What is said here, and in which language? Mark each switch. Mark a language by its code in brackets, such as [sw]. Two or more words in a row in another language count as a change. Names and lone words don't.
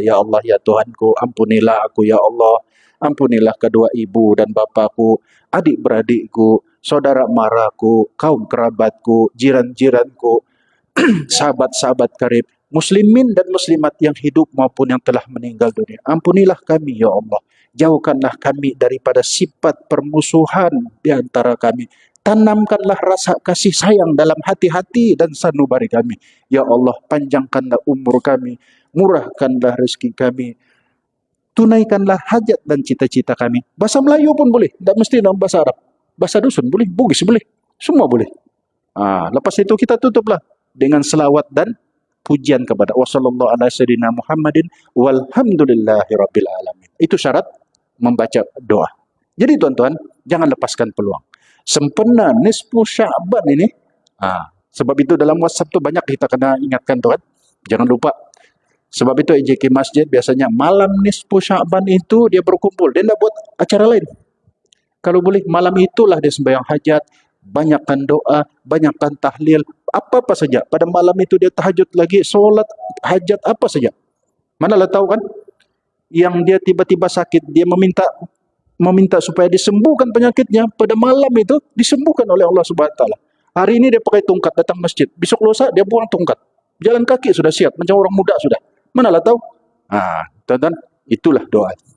[ms] Ya Allah, ya Tuhanku, ampunilah aku ya Allah. Ampunilah kedua ibu dan bapakku, adik-beradikku, saudara maraku, kaum kerabatku, jiran-jiranku, sahabat-sahabat karib, muslimin dan muslimat yang hidup maupun yang telah meninggal dunia. Ampunilah kami, ya Allah. Jauhkanlah kami daripada sifat permusuhan di antara kami. Tanamkanlah rasa kasih sayang dalam hati-hati dan sanubari kami. Ya Allah, panjangkanlah umur kami, murahkanlah rezeki kami, tunaikanlah hajat dan cita-cita kami. Bahasa Melayu pun boleh, tidak mesti dalam bahasa Arab. Bahasa dusun boleh, Bugis boleh, semua boleh. Lepas itu kita tutuplah dengan selawat dan pujian kepada [ar] وصلى الله على سيدنا محمد والحمد لله رب العالمين. [ms] Itu syarat membaca doa. Jadi tuan-tuan, jangan lepaskan peluang. Sempena nisfu Sya'ban ini, sebab itu dalam WhatsApp tu banyak kita kena ingatkan tuan. Jangan lupa. Sebab itu EJK Masjid biasanya malam nisfu Sya'ban itu dia berkumpul. Dia tidak buat acara lain. Kalau boleh malam itulah dia sembahyang hajat, banyakkan doa, banyakkan tahlil, apa-apa saja. Pada malam itu dia tahajud lagi, solat, hajat, apa saja. Manalah tahu kan, yang dia tiba-tiba sakit, dia meminta supaya disembuhkan penyakitnya, pada malam itu disembuhkan oleh Allah [ar] سبحانه وتعالى. [ms] Hari ini dia pakai tongkat datang masjid, besok lusa dia buang tongkat, jalan kaki sudah siap, macam orang muda sudah. Manalah tahu. Tuan-tuan, itulah doa.